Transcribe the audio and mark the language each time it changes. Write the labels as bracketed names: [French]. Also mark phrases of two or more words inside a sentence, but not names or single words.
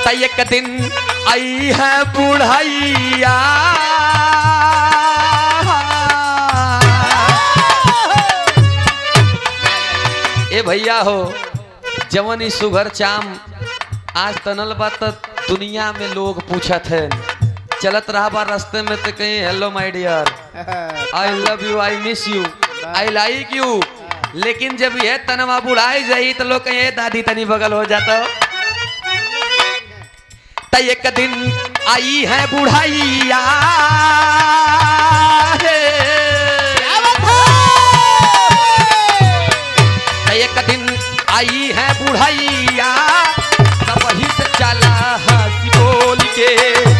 [Bhojpuri] तय एक दिन आई है बुढ़ैया, ए भैया हो जवन ई सुघर चाम आज तनल बा त दुनिया में लोग पूछत है, चलत रहा बा रास्ते में तो कहीं [English] Hello my dear, I love you, I miss you, I like you, [Bhojpuri] लेकिन जब यह तनवा बुढ़ाई जाई तो लोग कहीं दादी तनी बगल हो जाता। तय एक दिन आई है बुढ़ैया, तय एक दिन आई है बुढ़ैया तब ही से चला हंसी बोल के।